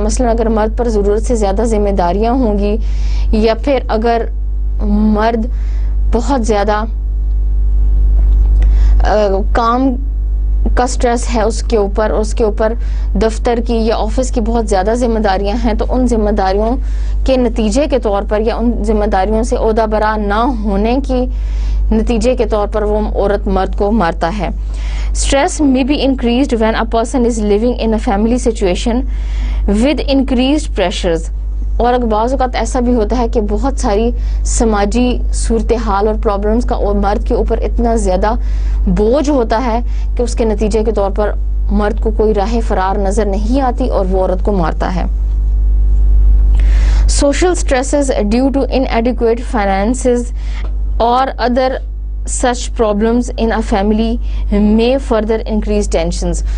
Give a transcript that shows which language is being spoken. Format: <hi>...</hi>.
<ur>مثلا اگر مرد پر ضرورت سے زیادہ ذمہ داریاں ہوں گی، یا پھر اگر مرد بہت زیادہ کام کا سٹریس ہے اس کے اوپر دفتر کی یا آفس کی بہت زیادہ ذمہ داریاں ہیں، تو ان ذمہ داریوں کے نتیجے کے طور پر یا ان ذمہ داریوں سے عہدہ برا نہ ہونے کی نتیجے کے طور پر وہ عورت مرد کو مارتا ہے.</ur> <en>Stress may be increased when a person is living in a family situation with increased pressures.</en> <ur>اور اگر بعض اوقات ایسا بھی ہوتا ہے کہ بہت ساری سماجی صورتحال اور پرابلمز کا مرد کے اوپر اتنا زیادہ بوجھ ہوتا ہے کہ اس کے نتیجے کے طور پر مرد کو کوئی راہ فرار نظر نہیں آتی اور وہ عورت کو مارتا ہے.</ur> <en>Social stresses due to inadequate finances or other such problems in a family may further increase tensions.</en>